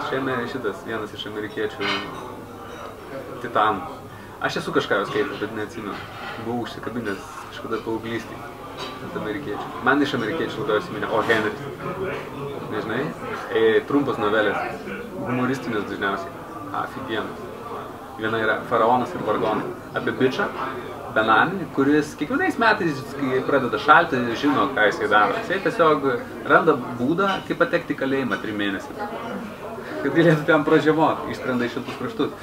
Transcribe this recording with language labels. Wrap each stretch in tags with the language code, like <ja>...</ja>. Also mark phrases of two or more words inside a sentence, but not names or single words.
<lt>Šitas vienas iš amerikiečių titanų. Aš esu kažką jau skaitęs, bet neatsimenu. Buvau užsikabinęs kažkada paauglystėj ant amerikiečių. Man iš amerikiečių labiausiai įsiminė O. Henris. Nežinai? Trumpas novelės. Humoristinės dažniausiai. Aфигенus. Viena yra Faraonas ir vargonai. Apie bičą, benamį, kuris kiekvienais metais, kai pradeda šalti, žino, ką jisai daro. Jisai tiesiog randa būdą, kaip patekti į kalėjimą 3 mėnesius. Kad galėtų ten pražiemoti, išskrenda iš šiltus kraštus.</lt>